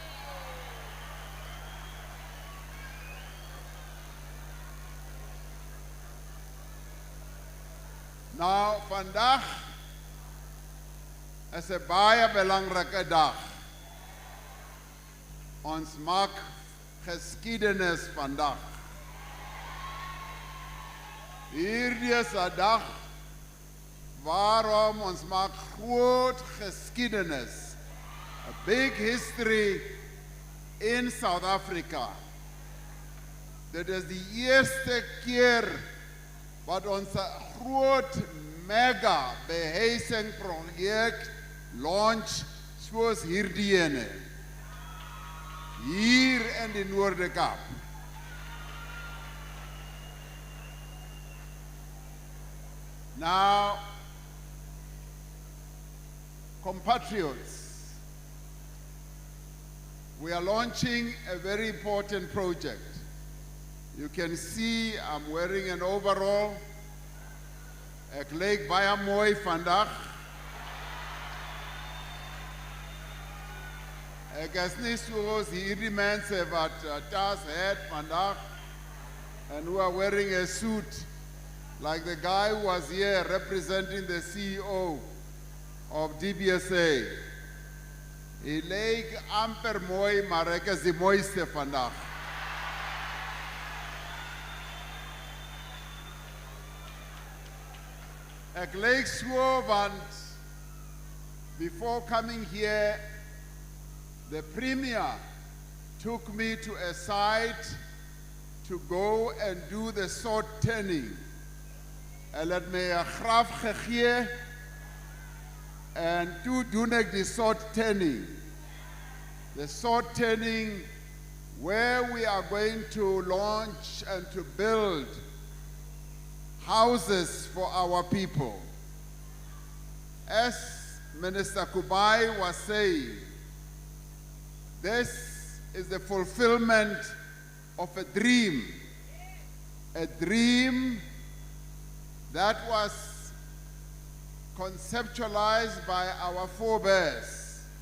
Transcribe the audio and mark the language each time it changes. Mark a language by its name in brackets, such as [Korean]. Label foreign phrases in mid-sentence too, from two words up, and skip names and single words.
[Afrikaans] Nou, vandag is 'n baie belangrike dag. Ons maak geskiedenis vandag. Hierdie is 'n dag waarom ons maak groot geskiedenis. [English] A big history in South Africa. [Afrikaans] Dit is die eerste keer wat ons 'n groot mega behuisingsprojek launch soos hierdie ene. Hier in die Noorde-Kaap. [English] Now, compatriots, we are launching a very important project. You can see I'm wearing an overall. [Afrikaans] Ek lyk baie mooi vandag. Ek is nie soos hierdie mense wat tas het vandag [English] and who are wearing a suit like the guy who was here representing the CEO of DBSA. [Afrikaans] Hy lyk amper mooi, maar ek is die mooiste vandag. Ek lyk so want [English] before coming here, the Premier took me to a site to go and do the sword turning. [Afrikaans] Hy het my 'n graf gegee en toe doen ek die [English] sword turning. The sword turning where we are going to launch and to build houses for our people. As Minister Kubai was saying, this is the fulfillment of a dream that was conceptualized by our forebears